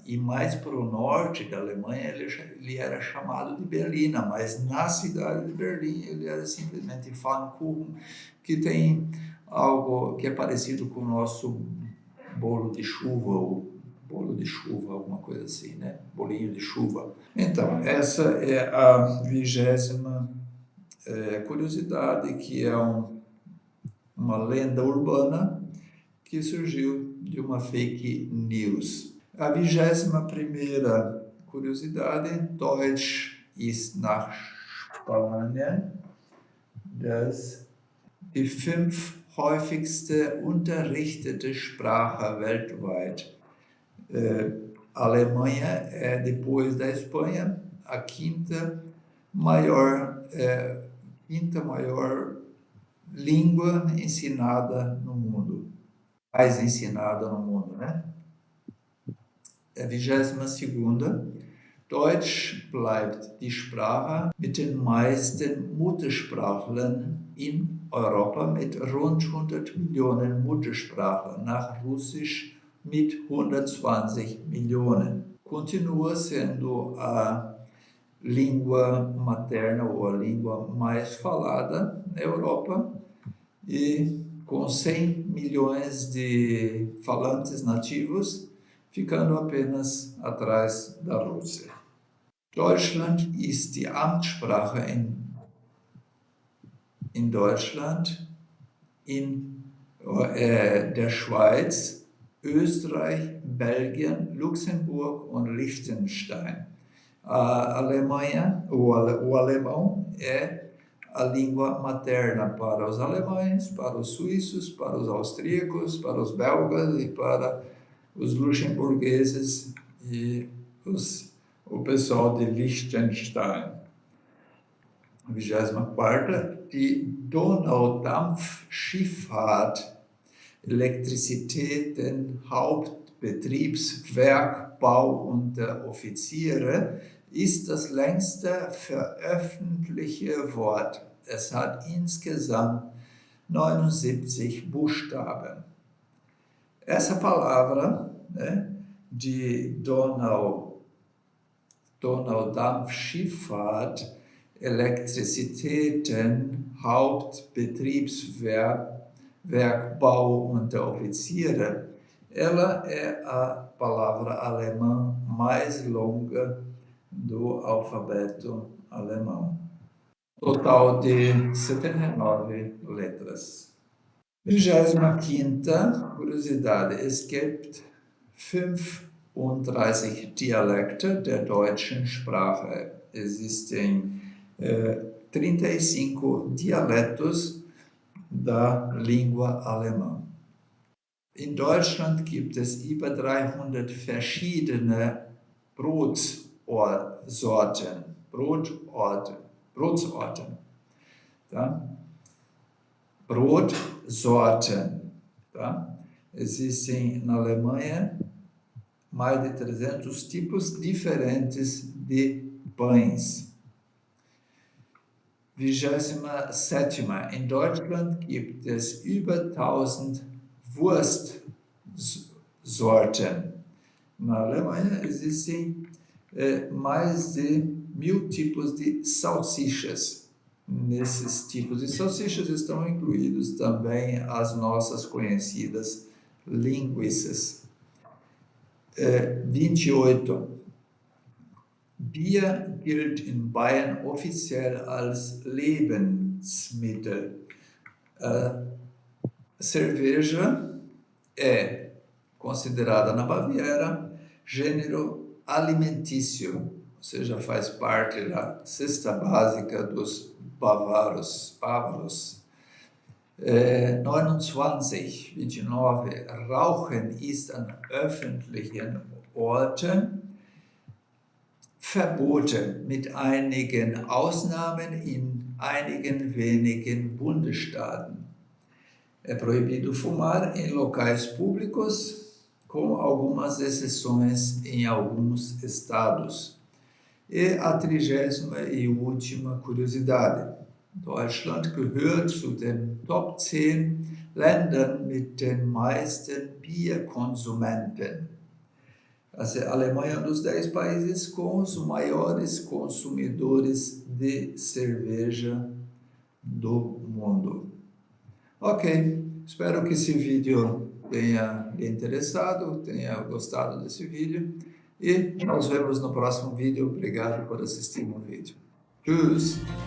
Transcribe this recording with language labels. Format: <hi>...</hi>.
<pt>E mais para o norte da Alemanha ele era chamado de Berliner, mas na cidade de Berlim ele era simplesmente Pfannkuchen, que tem algo que é parecido com o nosso bolo de chuva, ou bolo de chuva, alguma coisa assim, né? Bolinho de chuva. Então, essa é a 20ª curiosidade, que é uma lenda urbana que surgiu de uma fake news. A 21ª curiosidade:</pt> <de>Deutsch ist nach Spanien die 5. häufigste unterrichtete Sprache weltweit.</de> <pt>A Alemanha é, depois da Espanha, a quinta maior língua ensinada no mundo. Mais ensinada no mundo, né? A 22ª:</pt> <de>Deutsch bleibt die Sprache mit den meisten Muttersprachlern in Europa mit rund 100 Millionen Muttersprachlern, nach Russisch mit 120 Millionen.</de> <pt>Continua sendo a língua materna ou a língua mais falada na Europa, e com 100 milhões de falantes nativos, ficando apenas atrás da Rússia.</pt> <de>Deutschland ist die Amtssprache in Deutschland, in der Schweiz, Österreich, Belgien, Luxemburg und Liechtenstein.</de> <pt>A Alemanha, o alemão é a língua materna para os alemães, para os suíços, para os austríacos, para os belgas e para os luxemburgueses e o pessoal de Liechtenstein.</pt> <de>24ª: Die Donaudampfschifffahrt, Elektrizitäten, Hauptbetriebswerk, Bau und Offiziere ist das längste veröffentlichte Wort. Es hat insgesamt 79 Buchstaben.</de> <pt>Essa palavra, né, de Donaudampfschifffahrt, Elektrizitäten, Hauptbetriebswerk, Bau und Offiziere, ela é a palavra alemã mais longa do alfabeto alemão. total de 79 letras. 25. Curiosidade.</pt> <de>Es gibt 35 Dialekte der deutschen Sprache.</de> <pt>Existem 35 dialetos da língua alemã.</pt> <de>In Deutschland gibt es über 300 verschiedene Brotsorten.</de> <pt>Brotsorten. Tá? Brotsorten. Tá? Existem na Alemanha mais de 300 tipos diferentes de pães. 27.</pt> <de>In Deutschland gibt es über 1000 Wurstsorten.</de> <pt>Na Alemanha existem mais de 1000 tipos de salsichas. Nesses tipos de salsichas estão incluídos também as nossas conhecidas linguiças. 28.</pt> <de>Bier gilt in Bayern offiziell als Lebensmittel.</de> <pt>Cerveja é considerada na Baviera gênero alimentício, ou seja, faz parte da cesta básica dos bávaros. 29.</pt> <de>Rauchen ist an öffentlichen Orten verboten, mit einigen Ausnahmen in einigen wenigen Bundesstaaten.</de> <pt>É proibido fumar em locais públicos, com algumas exceções em alguns estados. E a 30ª e última curiosidade.</pt> <de>Deutschland gehört zu den Top 10 Ländern mit den meisten Bierkonsumenten.</de> <pt>A Alemanha é um dos 10 países com os maiores consumidores de cerveja do mundo. Ok, espero que esse vídeo tenha lhe interessado, tenha gostado desse vídeo e nos vemos no próximo vídeo. Obrigado por assistir o vídeo. Tschüss!</pt>